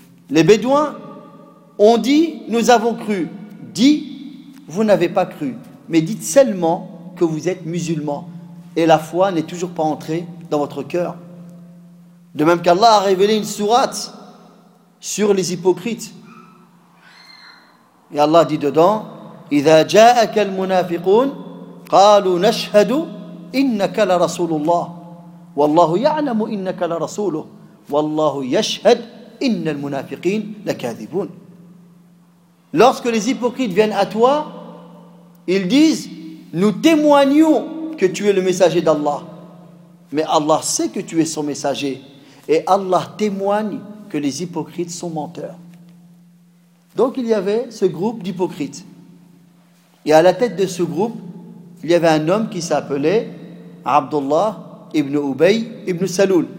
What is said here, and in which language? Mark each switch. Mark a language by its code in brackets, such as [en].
[fr] Les Bédouins ont dit, nous avons cru. Dit, vous n'avez pas cru. Mais dites seulement que vous êtes musulmans. Et la foi n'est toujours pas entrée dans votre cœur. De même qu'Allah a révélé une sourate sur les hypocrites. Et Allah dit dedans, [ar] إِذَا جَاءَكَ الْمُنَافِقُونَ قَالُوا نَشْهَدُوا إِنَّكَ لَرَسُولُ اللَّهِ وَاللَّهُ يَعْلَمُ إِنَّكَ لَرَسُولُهُ وَاللَّهُ يَشْهَدُ إِنَّ الْمُنَافِقِينَ لَكَاذِبُونَ. [fr] Lorsque les hypocrites viennent à toi, ils disent, nous témoignons que tu es le messager d'Allah. Mais Allah sait que tu es son messager. Et Allah témoigne que les hypocrites sont menteurs. Donc il y avait ce groupe d'hypocrites. Et à la tête de ce groupe, il y avait un homme qui s'appelait Abdullah ibn Ubay ibn Saloul.